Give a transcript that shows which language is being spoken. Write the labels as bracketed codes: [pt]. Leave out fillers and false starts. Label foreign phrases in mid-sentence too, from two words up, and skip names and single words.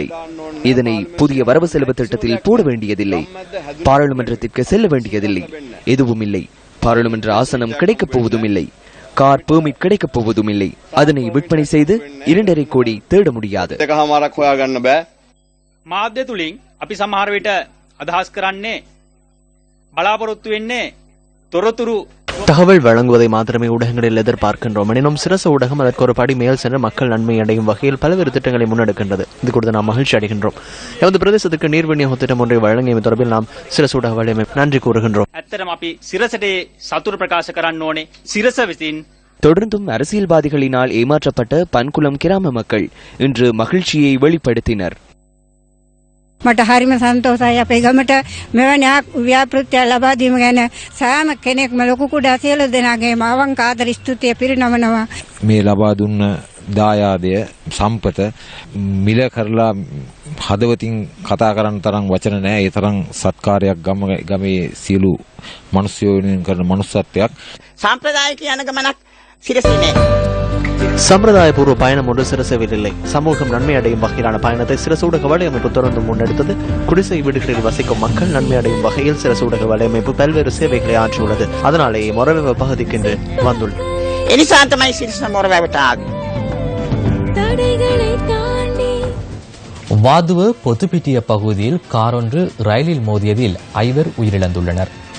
[ta] இதனை புதிய வரவு செலவு திட்டத்தில் போட வேண்டியதில்லை. பாராளுமன்றத்திற்கு செல்ல வேண்டியதில்லை. எதுவும் இல்லை. பாராளுமன்ற ஆசனம் கிடைக்கப் போவதும் இல்லை. [en] car permit [ta] கிடைக்கப் போவதும் இல்லை. அதனை விற்பனை செய்து 2.5 கோடி தேட முடியாது. [si] මාධ්‍ය තුලින් අපි සමහර විට අදහස් කරන්නේ බලාපොරොත්තු වෙන්නේ තොරතුරු [ta] தகவல் வழங்குவதை மாத்திரமே ஊடகங்களில் எதிர்பார்க்கின்றோம். எனினும் சிரச ஊடகம் அதற்கு ஒரு படி மேல் சென்று மக்கள் நன்மை அடையும் வகையில் பல்வேறு திட்டங்களை முன்னெடுக்கின்றது. இது குறித்து நாம் மகிழ்ச்சி அடைகின்றோம். எமது பிரதேசத்துக்கு நீர் விநியோக திட்டம் ஒன்றை வழங்கியமை தொடர்பில் நாம் சிரச ஊடக வலையமை நன்றி கூறுகின்றோம். [si] ඇත්තටම අපි සිරසට සතුරු ප්‍රකාශ කරන්න ඕනේ. සිරස විසින් [ta] தொடர்ந்தும் அரசியல்வாதிகளினால் ஏமாற்றப்பட்ட பன்குளம் கிராம மக்கள் இன்று மகிழ்ச்சியை வெளிப்படுத்தினர். [si] මට හරිම සන්තෝෂයි අපේ ගමට මෙවැනි ව්‍යාපෘතිය ලබා දීම ගැන සෑම කෙනෙක්ම ලොකු කුඩා සියලු දෙනාගේම අවංක ආදර ස්තුතිය පිරිනමනවා. මේ ලබා දුන්න දායාදය සම්පත මිල කරලා හදවතින් කතා කරන්න තරම් වචන නැහැ. ඒ තරම් සත්කාරයක් ගමේ සියලු මිනිස්සු වෙනුවෙන් කරන මනුස්සත්වයක්. සාම්ප්‍රදායික යන ගමනක් [ta] சம்பிரதாயபூர்வ பயணம் ஒன்று சிரசவில் இல்லை. சமூகம் நன்மை அடையும் வகையிலான பயணத்தை சிரசு ஊடக வலையமைப்பு தொடர்ந்து முன்னெடுத்தது. குடிசை வீடுகளில் வசிக்கும் மக்கள் நன்மை அடையும் வகையில் சிரசு ஊடக வலையமைப்பு பல்வேறு சேவைகளை ஆற்றியுள்ளது. அதனாலேயே மொரவெவ பகுதிக்கு என்று வந்துள்ளது. வாதுவ பொத்துப்பிட்டிய பகுதியில் காரொன்று ரயிலில் மோதியதில் 5 உயிரிழந்துள்ளனர்.